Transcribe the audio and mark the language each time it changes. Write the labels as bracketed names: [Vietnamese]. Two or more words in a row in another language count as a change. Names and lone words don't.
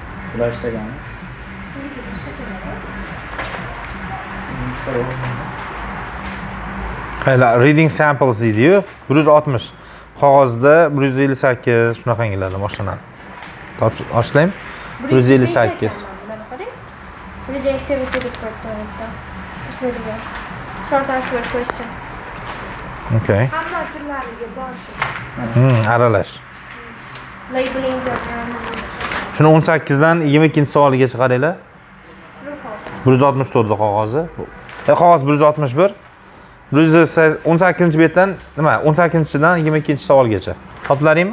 [Uzbek] Bular ishlaganmiz. Hayla, [English] reading samples [Uzbek] deydi-yu. 160. Qog'ozda 158 shunaqangilardan boshlanadi. Boshlaymi? 158. [English] Reading activity report. Short answer question. Okay. [Uzbek] Hamma turlariga bor. Aralash. Labeling Shuni 18 dan 22-savoligacha qaranglar. 164 qog'ozi. Qog'oz 161. 18-betdan nima? 18-dan 22-savolgacha. Topdilaringmi?